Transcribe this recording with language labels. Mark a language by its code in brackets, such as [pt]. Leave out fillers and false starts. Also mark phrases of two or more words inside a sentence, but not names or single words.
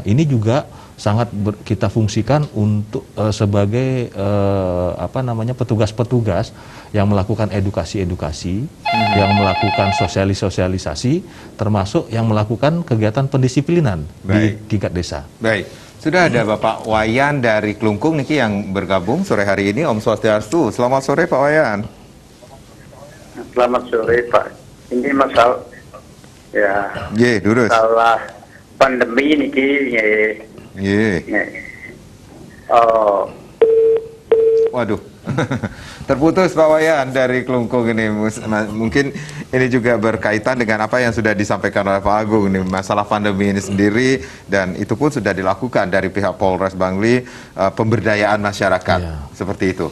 [id] Ini juga sangat kita fungsikan untuk sebagai petugas-petugas yang melakukan edukasi-edukasi, yang melakukan sosialisasi, termasuk yang melakukan kegiatan pendisiplinan di tingkat desa. Baik, sudah ada Bapak Wayan dari Klungkung niki yang bergabung sore hari ini. [ban] Om Swastiastu. [id] Selamat sore Pak Wayan. Selamat sore Pak. Ini masalah masalah pandemi niki Waduh, terputus Pak Wayan dari Klungkung ini. Mungkin ini juga berkaitan dengan apa yang sudah disampaikan oleh Pak Agung ini, masalah pandemi ini sendiri, dan itu pun sudah dilakukan dari pihak Polres Bangli, pemberdayaan masyarakat, seperti itu.